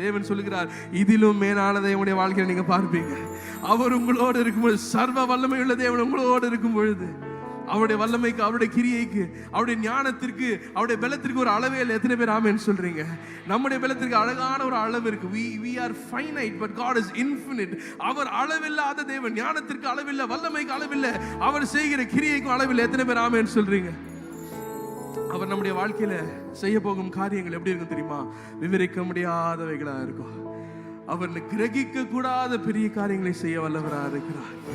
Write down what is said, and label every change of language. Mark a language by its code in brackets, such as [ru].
[ta] தேவன் சொல்லுகிறார், இதிலும் மேலானதை உங்களுடைய வாழ்க்கையில நீங்க பார்ப்பீங்க. அவர் உங்களோடு இருக்கும்போது, சர்வ வல்லமையுள்ள தேவன் உங்களோடு இருக்கும் பொழுது, அவருடைய வல்லமைக்கு, அவருடைய கிரியைக்கு, அவருடைய ஞானத்திற்கு, அவருடைய பலத்திற்கு ஒரு அளவே இல்லை. எத்தனை பேர் ஆமென் சொல்றீங்க? நம்முடைய பலத்திற்கு அழகான ஒரு அளவு இருக்கு. [en] we are finite but God is infinite. [ta] அவர் அளவில்லாத தேவன். ஞானத்திற்கு அளவில்லை, வல்லமைக்கு அளவில்லை, அவர் செய்கிற கிரியைக்கும் அளவில்லை. எத்தனை பேர் ஆமென் சொல்றீங்க? அவர் நம்முடைய வாழ்க்கையில செய்ய போகும் காரியங்கள் எப்படி இருக்கும் தெரியுமா? விவரிக்க முடியாதவைகளா இருக்கும். அவர் கிரகிக்க கூடாத பெரிய காரியங்களை செய்ய வல்லவராக இருக்கிறார்.